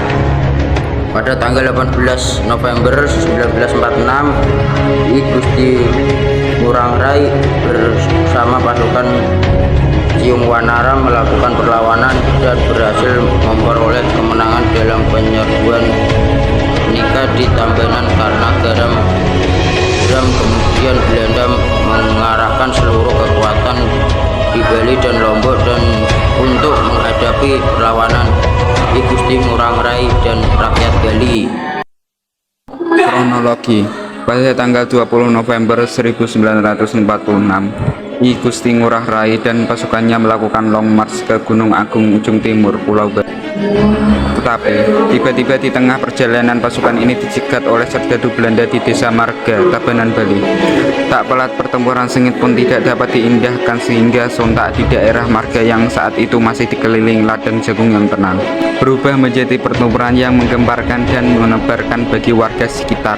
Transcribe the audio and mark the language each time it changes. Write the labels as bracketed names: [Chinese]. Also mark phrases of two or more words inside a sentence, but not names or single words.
[Indonesian] Pada tanggal 18 November 1946, I Gusti Ngurah Rai bersama pasukan Ciungwanara melakukan perlawanan dan berhasil memperoleh kemenangan dalam penyerbuan Nika di Tambanan karena garam. Kemudian Belanda mengarahkan seluruh kekuatan di Bali dan Lombok dan untuk menghadapi perlawanan I Gusti Ngurah Rai dan rakyat Bali. Kronologi. Pada tanggal 20 November 1946, I Gusti Ngurah Rai dan pasukannya melakukan [English] long march [Indonesian] ke Gunung Agung ujung timur Pulau Bali. Tetapi tiba-tiba di tengah perjalanan pasukan ini dicegat oleh serdadu Belanda di Desa Marga, Tabanan, Bali. Tak pelat pertempuran sengit pun tidak dapat diindahkan sehingga sontak di daerah Marga yang saat itu masih dikelilingi ladang jagung yang tenang berubah menjadi pertempuran yang menggemparkan dan menebarkan bagi warga sekitar.